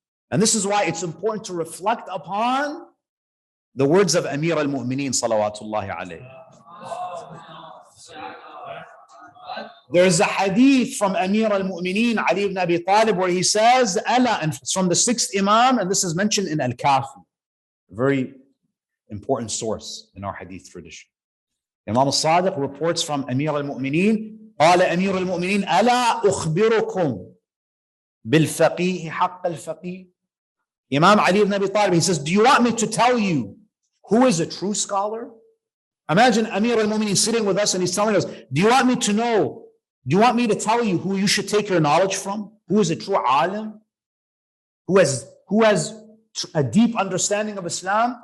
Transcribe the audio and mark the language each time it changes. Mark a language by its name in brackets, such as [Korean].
[English] And this is why it's important to reflect upon the words of Amir al-Mu'mineen salawatullahi alayhi. There's a hadith from Amir al-Mu'mineen Ali ibn Abi Talib where he says, Allah, and it's from the 6th Imam, and this is mentioned in Al-Kafi, a very important source in our hadith tradition. Imam al-Sadiq reports from Amir al-Mu'mineen, [Arabic] قال أمير المؤمنين ألا أخبركم بالفقيه حق الفقيه. [English] Imam Ali ibn Abi Talib, he says, do you want me to tell you who is a true scholar? Imagine Amir al-Mu'mineen sitting with us and he's telling us, do you want me to tell you who you should take your knowledge from? Who is a true alim? Who has a deep understanding of Islam?